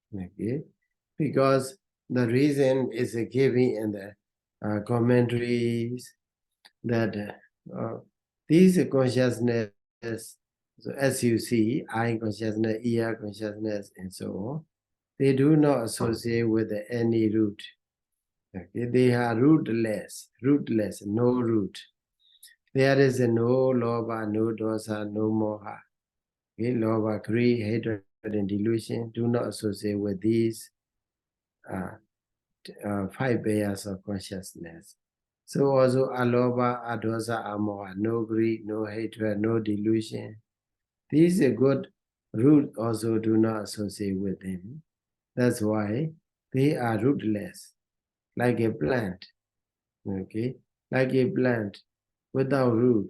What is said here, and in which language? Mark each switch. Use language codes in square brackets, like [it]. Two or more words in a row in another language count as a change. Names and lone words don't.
[en] Okay, because the reason is given in the commentaries that these consciousness, so as you see, eye consciousness, ear consciousness, and so on, they do not associate with any root. Okay? They are rootless, no root. There is no lobha, no dosa, no moha. Okay? Lobha, greed, hatred, and delusion do not associate with these 5 layers of consciousness. So also [pi] alobha, adosa, amoha, [en] no greed, no hatred, no delusion. These good root also do not associate with them. That's why they are rootless, like a plant. Okay, like a plant without root.